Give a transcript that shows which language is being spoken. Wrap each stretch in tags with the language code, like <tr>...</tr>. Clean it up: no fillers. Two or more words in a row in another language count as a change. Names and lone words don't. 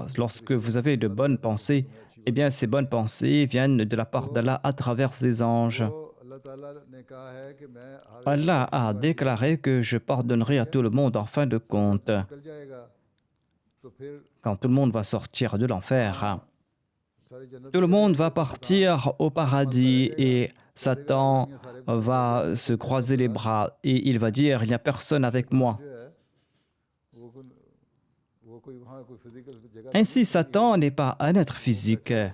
<fr>Lorsque vous avez de bonnes pensées, eh bien ces bonnes pensées viennent de la part d'Allah à travers ses anges.</fr> <ur>تو اللہ تعالیٰ نے کہا ہے کہ میں ہر</ur> <fr>Allah a déclaré que je pardonnerai à tout le monde en fin de compte,</fr> <ur>نکل جائے گا تو پھر</ur> <fr>quand tout le monde va sortir de l'enfer. tout le monde va partir au paradis et Satan va se croiser les bras et il va dire, il n'y a personne avec moi. Ainsi, Satan n'est pas un être physique.</fr>